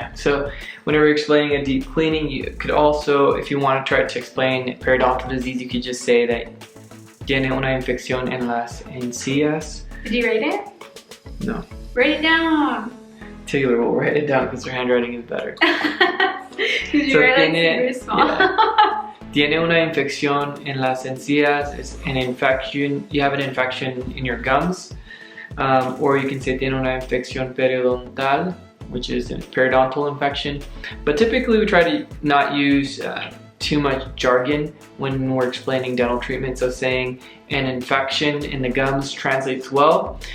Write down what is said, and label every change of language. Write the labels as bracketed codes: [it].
[en] Yeah, so whenever you're explaining a deep cleaning, you could also, if you want to try to explain periodontal disease, you could just say that [es] tiene una infección en las encías. [en] Did you write it? No. Write it down. Taylor will write it down because her handwriting is better. Did you write it super small? Yeah. [es] Tiene una infección en las encías. [en] It's an infection. You have an infection in your gums. Or you can say [es] tiene una infección periodontal, [en] which is a periodontal infection. But typically we try to not use too much jargon when we're explaining dental treatment. So saying an infection in the gums translates well.